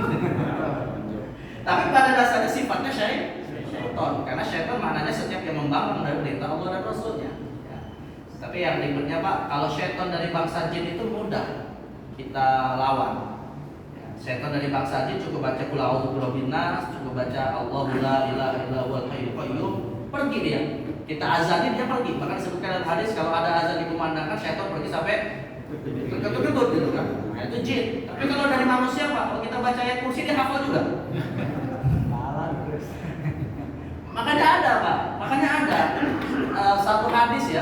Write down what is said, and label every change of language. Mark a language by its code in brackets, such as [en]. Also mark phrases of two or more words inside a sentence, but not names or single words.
[id] Tapi pada dasarnya sifatnya syaitan, karena syaitan maknanya setiap yang membangkang dari perintah Allah dan Rasulnya. Ya. Tapi yang ribetnya Pak, kalau syaitan dari bangsa jin itu mudah kita lawan. Syaitan dari bangsa jin cukup baca [ar] قل أعوذ برب الناس, [id] cukup baca [ar] الله لا إله إلا هو الحي القيوم, [id] pergi dia. Kita azanin dia pergi. Bahkan disebutkan dalam hadis kalau ada azan dikumandangkan syaitan pergi sampai ketut-ketut gitu kan. Nah, itu jin. Tapi kalau dari manusia Pak, kalau kita baca ayat kursi dia hafal juga. Makanya ada Pak, makanya ada satu hadis ya.